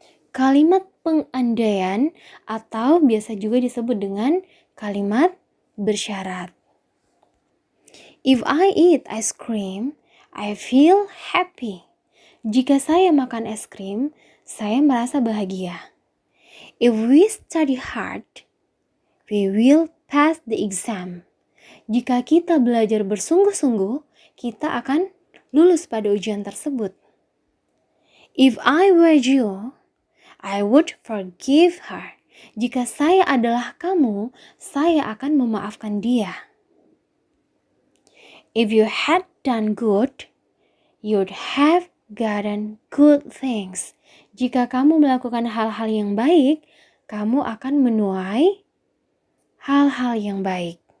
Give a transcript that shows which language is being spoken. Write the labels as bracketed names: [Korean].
[Indonesian] Kalimat pengandaian atau biasa juga disebut dengan kalimat bersyarat. [English] If I eat ice cream, I feel happy. [Indonesian] Jika saya makan es krim, saya merasa bahagia. [English] If we study hard, we will pass the exam. [Indonesian] Jika kita belajar bersungguh-sungguh, kita akan lulus pada ujian tersebut. [English] If I were you, I would forgive her. [Indonesian] Jika saya adalah kamu, saya akan memaafkan dia. [English] If you had done good, you'd have gotten good things. [Indonesian] Jika kamu melakukan hal-hal yang baik, kamu akan menuai hal-hal yang baik.